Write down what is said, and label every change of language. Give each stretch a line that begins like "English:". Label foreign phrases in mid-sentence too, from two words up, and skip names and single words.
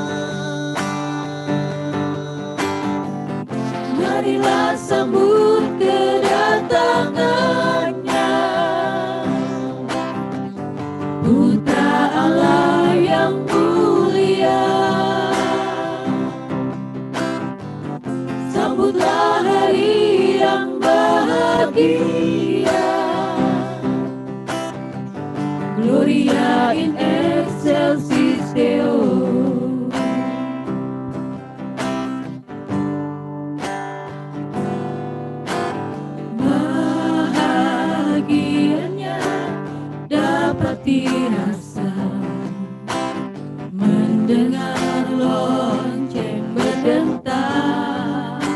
Indonesian: marilah sambut kedatangannya. Putra Allah yang mulia, sambutlah hari yang bahagia.
Latin: Gloria in excelsis Deo.
Indonesian: Bahagianya dapat dirasa mendengar lonceng berdentang.